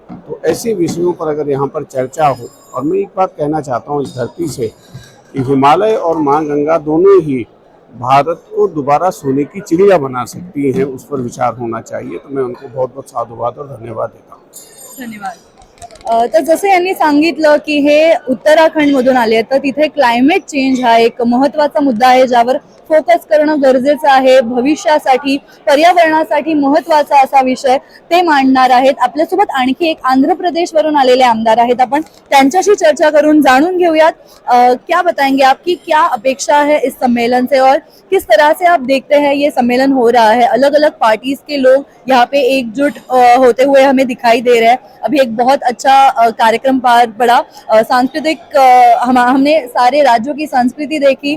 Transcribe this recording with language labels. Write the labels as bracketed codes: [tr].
[hi] तो ऐसे विषयों पर अगर यहाँ पर चर्चा हो, और मैं एक बात कहना चाहता हूँ इस धरती से, कि हिमालय और माँ गंगा दोनों ही भारत को दोबारा सोने की चिड़िया बना सकती हैं, उस पर विचार होना चाहिए। तो मैं उनको बहुत बहुत साधुवाद और धन्यवाद देता हूँ। धन्यवाद। [mr] तर जसं यांनी सांगितलं की हे उत्तराखंड मधून आले आहेत, तर तिथे क्लायमेट चेंज हा एक महत्त्वाचा मुद्दा आहे, ज्यावर फोकस करणं गरजेचं आहे। भविष्यासाठी, पर्यावरणासाठी महत्त्वाचा असा विषय ते मांडणार आहेत। आपल्यासोबत आणखी एक आंध्र प्रदेश वरून आलेले आमदार आहेत, आपण त्यांच्याशी चर्चा करून जाणून घेऊयात। [hi] क्या बताएंगे, आपकी क्या अपेक्षा है इस सम्मेलन से, और किस तरह से आप देखते हैं ये सम्मेलन हो रहा है? अलग अलग पार्टीज के लोग यहाँ पे एकजुट होते हुए हमें दिखाई दे रहे हैं। अभी एक बहुत अच्छा कार्यक्रम पार पड़ा, सांस्कृतिक हमने सारे राज्यों की संस्कृति देखी।